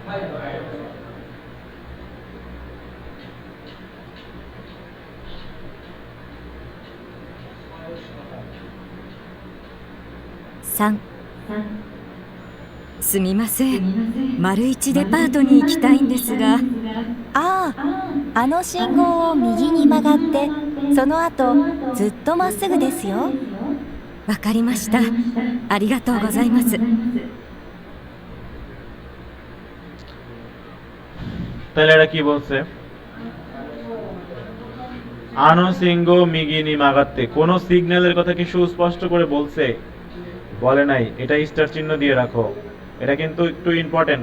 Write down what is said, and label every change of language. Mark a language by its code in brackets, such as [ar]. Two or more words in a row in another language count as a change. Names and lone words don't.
[ja] 3、すみません、丸一デパートに行きたいんですが。ああ、あの信号を右に曲がってその後ずっとまっすぐですよ。わかりました、ありがとうございます。 [bn] তাহলে এরা কি বলছে? [ja] あの信号右に曲がって, [bn] কোন সিগন্যালের কথা কি সুস্পষ্ট করে বলছে? বলে নাই। এটা স্টার চিহ্ন দিয়ে রাখো, এটা কিন্তু একটু ইম্পর্টেন্ট।